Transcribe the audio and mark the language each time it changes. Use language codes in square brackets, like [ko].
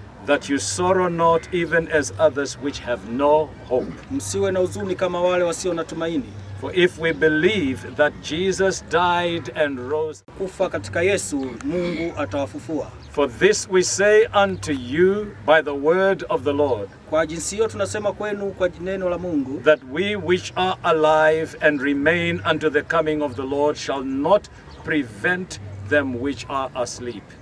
[en] that you sorrow not even as others which have no hope. [sw] Msiwe na huzuni kama wale wasio na tumaini. [en] For if we believe that Jesus died and rose, [sw] kufa katika Yesu, Mungu atawafufua. [en] For this we say unto you by the word of the Lord, [sw] kwa jinsi hiyo tunasema kwenu kwa neno la Mungu, [en] that we which are alive and remain unto the coming of the Lord shall not prevent them which are asleep.